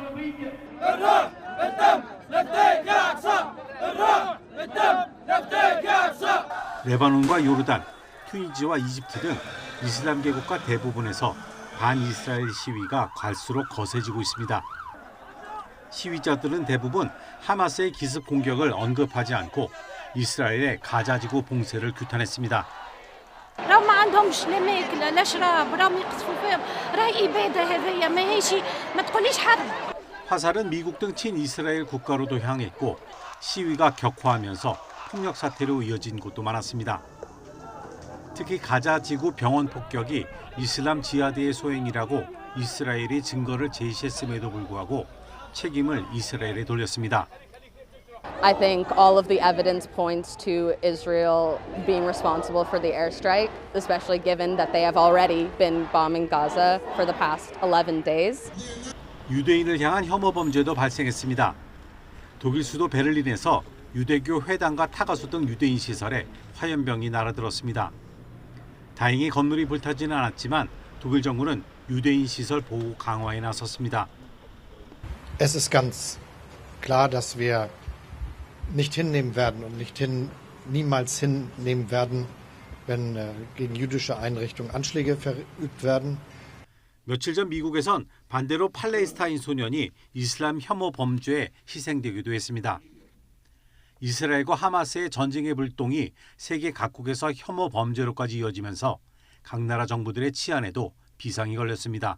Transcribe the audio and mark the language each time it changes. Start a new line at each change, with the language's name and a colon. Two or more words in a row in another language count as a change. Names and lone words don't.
Korean: 레바논과 요르단, 튀니지와 이집트 등 이슬람 계국가 대부분에서 반이스라엘 시위가 갈수록 거세지고 있습니다. 시위자들은 대부분 하마스의 기습 공격을 언급하지 않고 이스라엘의 가자지구 봉쇄를 규탄했습니다.
Arabic: راهم ما عندهمش لا ماكله لا شراب راهم يقصفوا فيهم راهي اباده هذيا ماهيش ما تقوليش حرب.
Korean: 화살은 미국 등 친이스라엘 국가로도 향했고 시위가 격화하면서 폭력 사태로 이어진 곳도 많았습니다. 특히 가자 지구 병원 폭격이 이슬람 지하드의 소행이라고 이스라엘이 증거를 제시했음에도 불구하고 책임을 이스라엘에 돌렸습니다.
English: I think all of the evidence points to Israel being responsible for the airstrike, especially given that they have already been bombing Gaza for the past 11 days.
Korean: 유대인을 향한 혐오 범죄도 발생했습니다. 독일 수도 베를린에서 유대교 회당과 타가수 등 유대인 시설에 화염병이 날아들었습니다. 다행히 건물이 불타지는 않았지만 독일 정부는 유대인 시설 보호 강화에 나섰습니다.
German: Es ist ganz klar, dass wir nicht hinnehmen werden und niemals hinnehmen werden, wenn gegen jüdische Einrichtungen Anschläge verübt werden.
Korean: 며칠 전 미국에선 반대로 팔레스타인 소년이 이슬람 혐오 범죄에 희생되기도 했습니다. 이스라엘과 하마스의 전쟁의 불똥이 세계 각국에서 혐오 범죄로까지 이어지면서 각 나라 정부들의 치안에도 비상이 걸렸습니다.